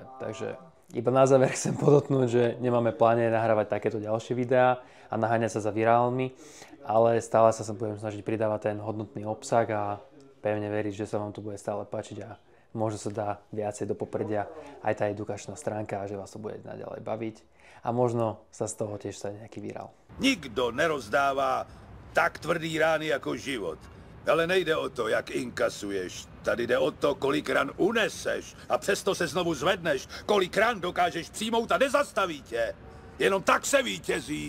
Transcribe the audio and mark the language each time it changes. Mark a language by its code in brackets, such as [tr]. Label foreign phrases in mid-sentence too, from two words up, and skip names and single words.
[sk] Takže iba na záver chcem podotknúť, že nemáme pláne nahrávať takéto ďalšie videá a naháňať sa za virálmi, ale stále sa budem snažiť pridávať ten hodnotný obsah a pevne veriť, že sa vám to bude stále páčiť a možno sa dá viacej do popredia aj tá edukačná stránka a že vás to bude naďalej baviť a možno sa z toho tiež stane nejaký virál. [cs] Nikdo nerozdává tak tvrdý rány jako život. Ale nejde o to, jak inkasuješ. Tady jde o to, kolik ran uneseš a přesto se znovu zvedneš. Kolik ran dokážeš přijmout a nezastaví tě. Jenom tak se vítězí.